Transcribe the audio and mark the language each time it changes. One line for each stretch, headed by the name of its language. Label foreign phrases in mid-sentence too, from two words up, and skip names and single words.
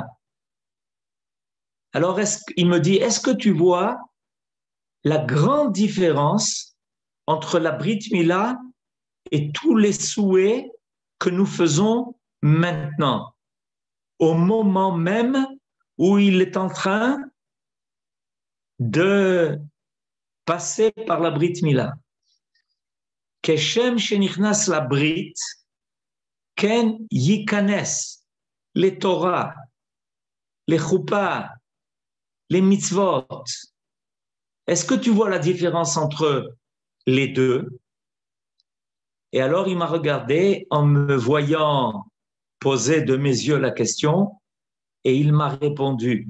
French: Alors, il me dit, est-ce que tu vois la grande différence entre
Hebrew: לברית מילה
French: et tous les souhaits que nous faisons maintenant, au moment même où il est en train de passer par
Hebrew: לברית מילה. כשם שנכנס לברית, כן יכנס,
French: les Torah, les Choupa, les mitzvot. Est-ce que tu vois la différence entre les deux? Et alors il m'a regardé en me voyant poser de mes yeux la question et il m'a répondu.